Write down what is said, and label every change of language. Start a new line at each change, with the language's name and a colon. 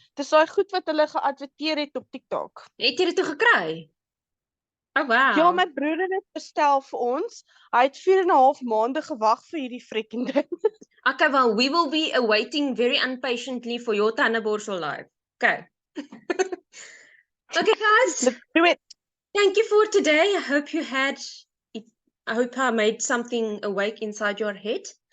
Afrikaans: Dis daai goed wat hulle geadverteer het op TikTok. Het jy dit toe gekry? Oh, wow. Ja, my broer het dit bestel vir ons. Hy het 4.5 maande gewag vir hierdie freaking ding.
English: Okay, well, we will be awaiting very impatiently for your tandeborsel live. Okay. Okay, guys. Let's do it. Thank you for today. I hope I made something awake inside your head.